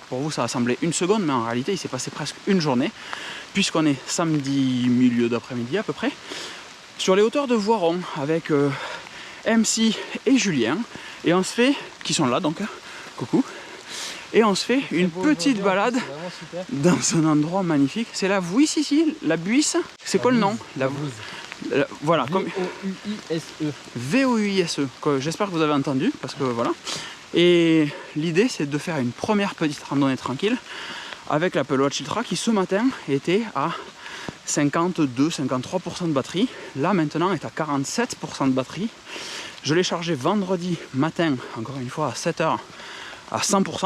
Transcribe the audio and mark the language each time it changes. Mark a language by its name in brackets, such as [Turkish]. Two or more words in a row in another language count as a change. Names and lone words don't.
[French] Pour vous ça va sembler une seconde, mais en réalité il s'est passé presque une journée, puisqu'on est samedi milieu d'après-midi à peu près, sur les hauteurs de Voiron avec MC et Julien, et on se fait qui sont là donc, coucou. Et on se fait une petite balade dans un endroit magnifique. C'est la Vuisse ici, la Buisse. C'est quoi le nom? La Vuisse. Voilà. V-O-U-I-S-E. V-O-U-I-S-E. J'espère que vous avez entendu, parce que voilà. Et l'idée, c'est de faire une première petite randonnée tranquille avec l'Apple Watch Ultra qui ce matin était à 52-53% de batterie. Là maintenant est à 47% de batterie. Je l'ai chargé vendredi matin, encore une fois à 7h à 100%.